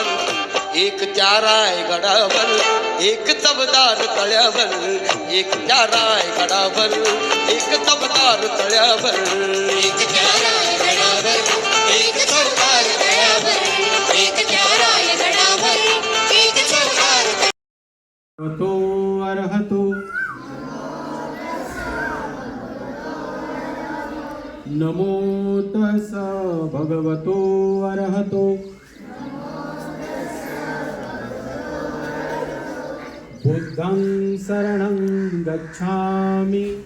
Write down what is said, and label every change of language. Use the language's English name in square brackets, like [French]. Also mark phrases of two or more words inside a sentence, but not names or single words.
[Marathi] एक त्या रायगडावर एक चवदार तळ्यावर. एक त्या रायगडावर एक चवदार तळ्यावर. एक त्या रायगडावर एक चवदार तळ्यावर. एक त्या रायगडावर एक चवदार [Pali] तो अर्हतो नमो तस भगवतो अर्हतो. बुद्धं शरणं गच्छामि.